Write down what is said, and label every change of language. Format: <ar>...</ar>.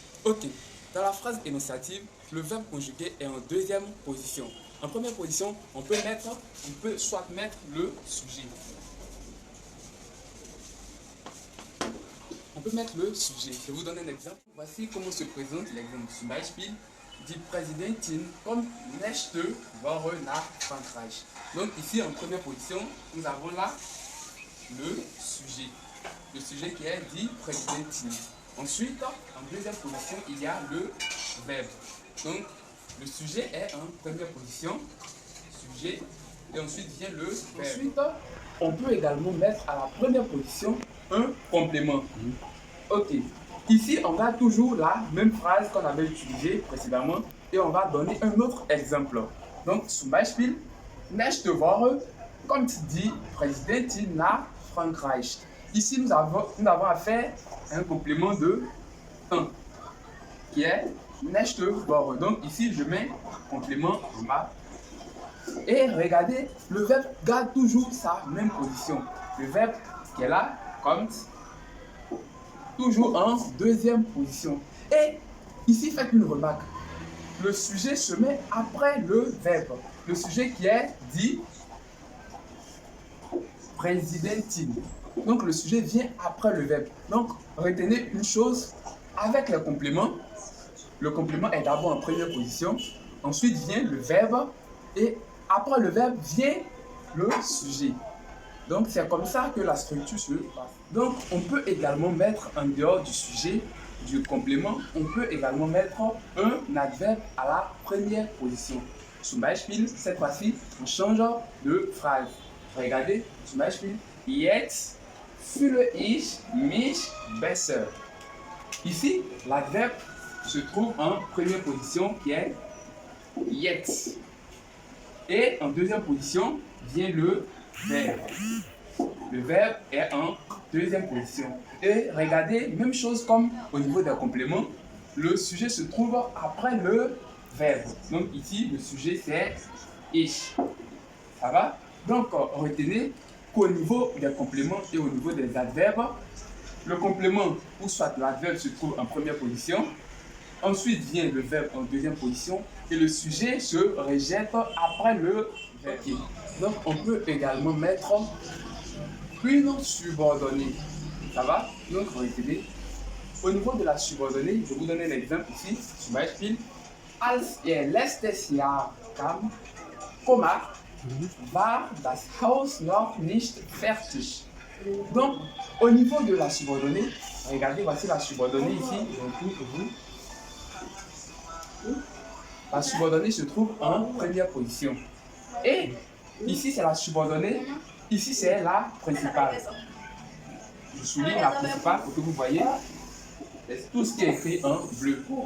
<fr>Ok, dans la phrase énonciative, le verbe conjugué est en deuxième position. En première position, on peut soit mettre le sujet. On peut mettre le sujet. Je vais vous donner un exemple. Voici comment se présente l'exemple.</fr> <de>Zum Beispiel, die Präsidentin kommt nächste Woche nach Frankreich.</de> <fr>Donc ici, en première position, nous avons là le sujet. Le sujet qui est</fr> <de>die Präsidentin.</de> <fr>Ensuite, en deuxième position, il y a le verbe. Donc, le sujet est en première position. Sujet. Et ensuite vient le verbe. Ensuite, on peut également mettre à la première position un complément. Ok. Ici, on a toujours la même phrase qu'on avait utilisée précédemment et on va donner un autre exemple. Donc,</fr> <de>zum Beispiel, nächste Woche kommt die Präsidentin nach Frankreich.</de> <fr>Ici, nous avons à faire un complément de 1 qui est</fr> <de>nächste Woche.</de> <fr>Donc, ici, je mets complément ma. Et regardez, le verbe garde toujours sa même position. Le verbe qui est là, kommt, toujours en deuxième position. Et ici, faites une remarque. Le sujet se met après le verbe. Le sujet qui est dit Präsidentin. Donc, le sujet vient après le verbe. Donc, retenez une chose avec le complément. Le complément est d'abord en première position. Ensuite vient le verbe. Et après le verbe vient le sujet. Donc, c'est comme ça que la structure se passe. Donc, on peut également mettre en dehors du sujet, du complément, on peut également mettre un adverbe à la première position.</fr> <de>Zum Beispiel,</de> <fr>cette fois-ci, on change de phrase. Regardez,</fr> <de>zum Beispiel, jetzt fühle ich mich besser.</de> <fr>Ici, l'adverbe se trouve en première position qui est jetzt. Et en deuxième position vient le verbe. Le verbe est en deuxième position. Et regardez, même chose comme au niveau des compléments, le sujet se trouve après le verbe. Donc ici, le sujet c'est ich. Ça va? Donc retenez qu'au niveau des compléments et au niveau des adverbes, le complément ou soit l'adverbe se trouve en première position. Ensuite vient le verbe en deuxième position et le sujet se rejette après le verbe. Donc on peut également mettre une subordonnée. Ça va? Donc retenez. Au niveau de la subordonnée, je vais vous donner un exemple ici.</fr> <de>Zum Beispiel, als letztes Jahr kam, war das Haus noch nicht fertig.</de> <fr>Donc, au niveau de la subordonnée, regardez, voici la subordonnée ici. Pour vous. La subordonnée se trouve en première position. Et ici, c'est la subordonnée. Ici, c'est la principale. Je souligne la principale pour que vous voyez tout ce qui est écrit en bleu.</fr>